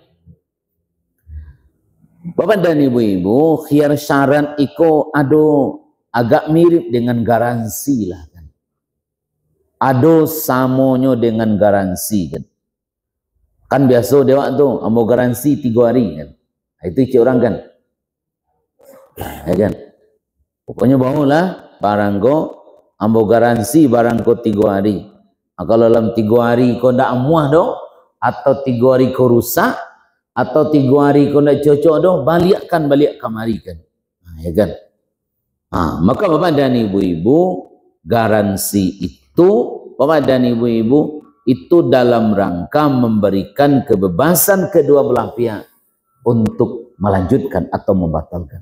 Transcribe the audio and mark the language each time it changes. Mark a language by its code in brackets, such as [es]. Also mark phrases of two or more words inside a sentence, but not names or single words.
[id] Bapak dan ibu-ibu, khiyar syarat itu ada agak mirip dengan garansi lah kan. [min] Ada samonyo dengan garansi kan. Kan biasa dewa tu ambo garansi 3 hari kan. Itu cik orang kan. Ya kan. Pokoknya bawalah barang ko ambo garansi barang ko 3 hari. Kalau dalam 3 hari kau ndak amuah do, atau 3 hari kau rusak, atau 3 hari kau ndak cocok do, balik kamari kan. Ya kan. [id] Maka bapak dan ibu-ibu, garansi itu bapak dan ibu-ibu itu dalam rangka memberikan kebebasan kedua belah pihak untuk melanjutkan atau membatalkan.